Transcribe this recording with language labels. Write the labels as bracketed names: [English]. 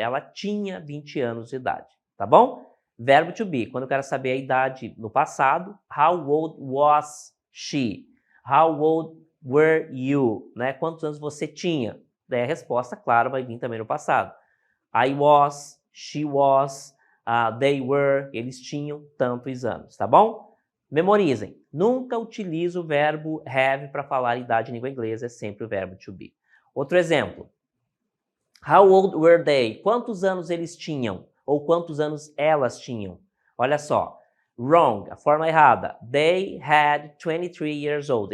[Portuguese] Ela tinha 20 anos de idade, tá bom? Verbo to be, quando eu quero saber a idade no passado, [English] how old was she? How old were you? Né? [Portuguese] Quantos anos você tinha? Daí a resposta, claro, vai vir também no passado. [English] I was, she was, they were, [Portuguese] eles tinham tantos anos, tá bom? Memorizem, nunca utilizo o verbo have para falar idade em língua inglesa, é sempre o verbo to be. Outro exemplo. [English] How old were they? [Portuguese] Quantos anos eles tinham? Ou quantos anos elas tinham? Olha só. [English] Wrong, [Portuguese] a forma errada. [English] They had 23 years old.